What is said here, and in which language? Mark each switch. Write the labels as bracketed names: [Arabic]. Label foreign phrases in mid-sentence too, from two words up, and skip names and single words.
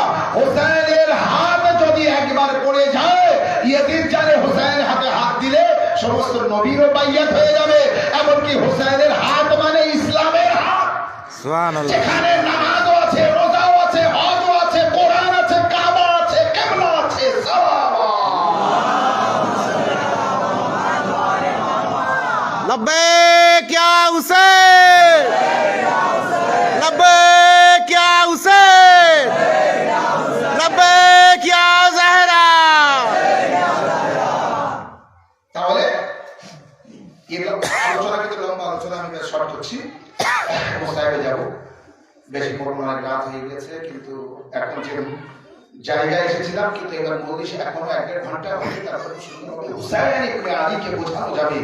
[Bangla] হুসাইনের হাত যদি একবার পড়ে যায়, ইয়াজিদ জানে হুসাইনের হাতে হাত দিলে সমস্ত নবীরও বাইয়াত হয়ে যাবে। এমনকি হুসাইনের হাত মানে ইসলামের হাত, সুবহানাল্লাহ। যেখানে নামাজও আছে, রোজাও আছে, হজও আছে, কোরআন আছে, কাবা আছে, কিবলা আছে, [Arabic] لبيك يا حسين، لبيك يا حسين، لبيك يا زهراء. [Bangla] তাহলে এগুলো আলোচনা কিন্তু লম্বা আলোচনা, আমি বেশ শর্ট করছি, মোস্তাহিদে যাব। বেশি পরিমাণে রাত হয়ে গেছে, কিন্তু এখন যে জায়গায় এসেছিলাম, কিন্তু এবার মজলিস এখনো 1.5 ঘন্টা হবে, তারপরে সুন্দরভাবে হুসাইন ইবনে আলীকে বোঝানো যাবে।